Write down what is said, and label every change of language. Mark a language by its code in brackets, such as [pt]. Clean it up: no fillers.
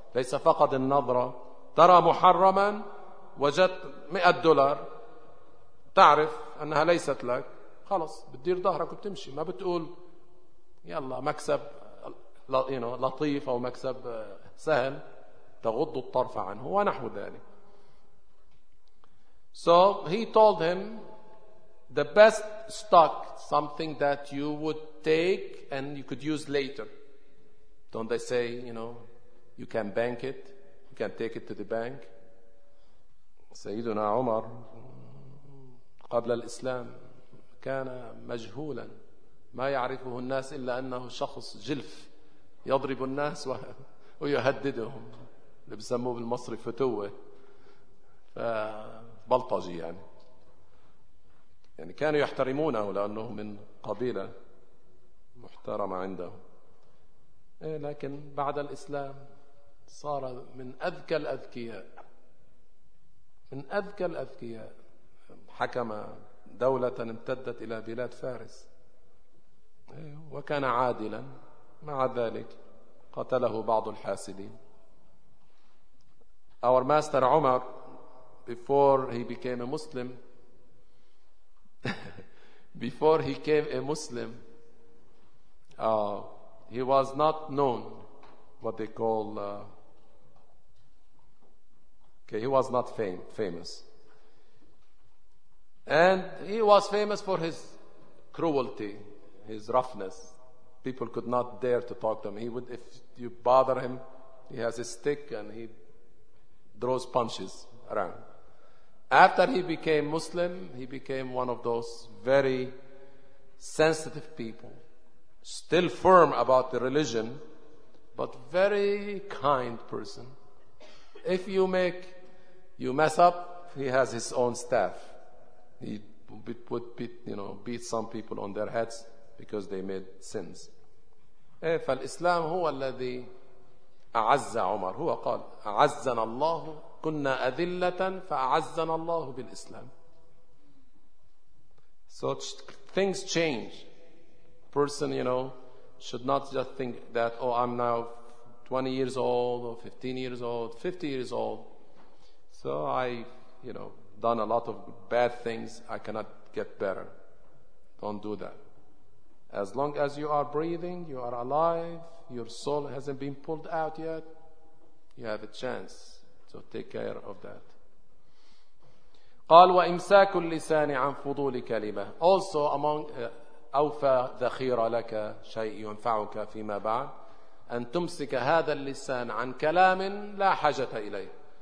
[ar] ليس فقط النظرة, ترى محرما وجدت $100 تعرف أنها ليست لك, خلص بتدير ظهرك وبتمشي, ما بتقول يلا مكسب لطيف أو مكسب سهل, تغض الطرف عنه ونحو ذلك. [en] So he told him the best stock, something that you would take and you could use later. Don't they say, you can bank it, you can take it to the bank. [ar] سيدنا عمر قبل الإسلام كان مجهولا, ما يعرفه الناس إلا أنه شخص جلف يضرب الناس ويهددهم, اللي بسموه بالمصري فتوة, فبلطجي يعني كانوا يحترمونه لأنه من قبيلة محترمة عندهم. لكن بعد الإسلام صار من أذكى الأذكياء, من أذكى الأذكياء, حكم دولة امتدت إلى بلاد فارس, وكان عادلا. مع ذلك قتله بعض الحاسدين. [en] Our master Umar, before he became a Muslim, he was not known, what they call, he was not famous. And he was famous for his cruelty, his roughness. People could not dare to talk to him. If you bother him, he has a stick and he throws punches around. After he became Muslim, he became one of those very sensitive people, still firm about the religion, but very kind person. If you mess up, he has his own staff. He would beat some people on their heads because they made sins. [ar] فالإسلام هو الذي أعز عمر. هو قال أعزنا الله, كنا أذلة فأعزنا الله بالإسلام. [en] So things change. Person, should not just think that, oh, I'm now 20 years old or 15 years old, 50 years old. So I done a lot of bad things. I cannot get better. Don't do that. As long as you are breathing, you are alive, your soul hasn't been pulled out yet, you have a chance. So take care of that. [ar] قال وإمساك اللسان عن فضول كلمة. [en] Also among [ar] أوفى ذخيرة لك شيء ينفعك فيما بعد, أن تمسك هذا اللسان عن كلام لا حاجة إليه.